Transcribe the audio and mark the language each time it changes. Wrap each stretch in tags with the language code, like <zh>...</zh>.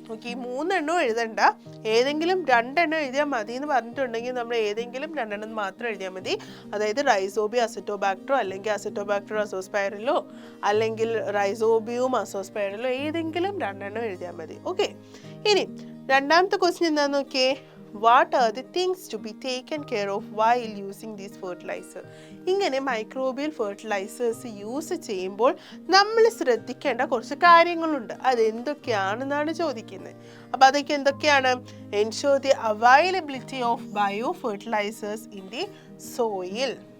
<ml>Okay, ഈ 3 എണ്ണം എഴുതണ്ട, ഏതെങ്കിലും 2 എണ്ണം എഴുതിയാൽ മതി എന്ന് പറഞ്ഞിട്ടുണ്ടെങ്കിൽ നമ്മൾ ഏതെങ്കിലും 2 എണ്ണം മാത്രം എഴുതിയാൽ മതി. അതായത് റൈസോബിയം അസിറ്റോബാക്ടറോ, അല്ലെങ്കിൽ അസിറ്റോബാക്ടറോ അസോസ്പൈറലോ, അല്ലെങ്കിൽ റൈസോബിയവും അസോസ്പൈറലോ ഏതെങ്കിലും 2 എണ്ണം എഴുതിയാൽ മതി. ഓക്കെ, ഇനി രണ്ടാമത്തെ ക്വസ്റ്റ്യൻ എന്താണെന്ന് നോക്കിയേ.</ml> <en>What are the things to be taken care of while using these fertilizer?</en> <ml>ഇങ്ങനെ മൈക്രോബിയൽ ഫെർട്ടിലൈസേഴ്സ് യൂസ് ചെയ്യുമ്പോൾ നമ്മൾ ശ്രദ്ധിക്കേണ്ട കുറച്ച് കാര്യങ്ങളുണ്ട്. അതെന്തൊക്കെയാണെന്നാണ് ചോദിക്കുന്നത്. അപ്പോൾ അതൊക്കെ എന്തൊക്കെയാണ്?</ml> <en>Ensure the availability of bio fertilizers in the soil.</en>